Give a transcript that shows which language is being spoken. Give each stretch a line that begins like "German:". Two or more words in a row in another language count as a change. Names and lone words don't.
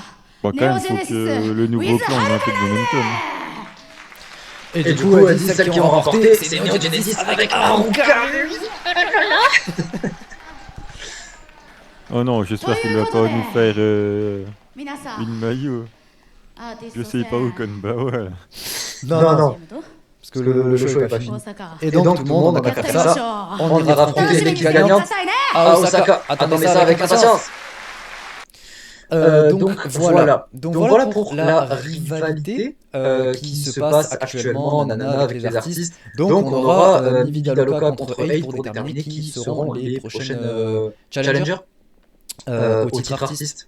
French: Bon, quand même, faut que le nouveau clan ait un peu de momentum. Et du coup, elle dit celles qui ont remporté, c'est Neo Genesis avec Haruka. Oh non, j'espère qu'il va pas nous faire
Japanese: 皆さん
French: une maillot.
Japanese: アーティ
French: Je
Japanese: スト
French: sais pas où Konbawa là. Non,
Japanese: 戦
French: parce que le show est pas
Japanese: 大
French: fini.
Japanese: 阪
French: Et donc tout le monde, on va
Japanese: やって
French: faire
Japanese: みまし
French: ça.
Japanese: ょう
French: On ira affronter l'équipe gagnante
Japanese: くださいね
French: à Osaka. Attendez ça avec impatience. Donc voilà pour la rivalité qui se passe actuellement Nana avec les artistes. Donc on aura Mivialoka contre Hate pour déterminer qui seront les prochaines challengers au titre artiste.